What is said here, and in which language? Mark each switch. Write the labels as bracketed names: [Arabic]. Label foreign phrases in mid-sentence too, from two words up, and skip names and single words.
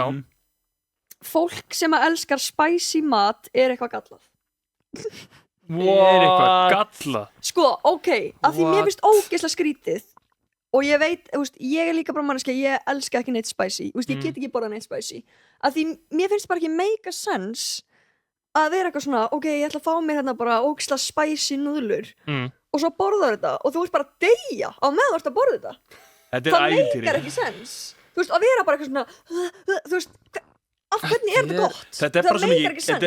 [Icelandic] Fólk sem að elskar spicy mat er eitthvað gallað. Er eitthvað gallað. Sko, ok, af því mér [English] What? [Icelandic] finnst ógeðslega skrítið og ég veit, þú veist, ég er líka bara manneskja, ég elska ekki neitt spicy, þú veist, ég get ekki borðað neitt spicy, af því mér finnst bara ekki [English] make a sense [Icelandic] að vera eitthvað svona, ok, ég ætla að fá mér hérna bara ógeðslega spicy núðlur og svo borðar þetta og þú veist bara að deyja á meðan þú ert að borða þetta. Þetta Það er ævintýri. meikar ekki sens. Þú veist, að vera bara eitthvað svona, þú veist, af hvernig er þetta gott? Þetta er bara Það svo mikið- meikar ekki sens,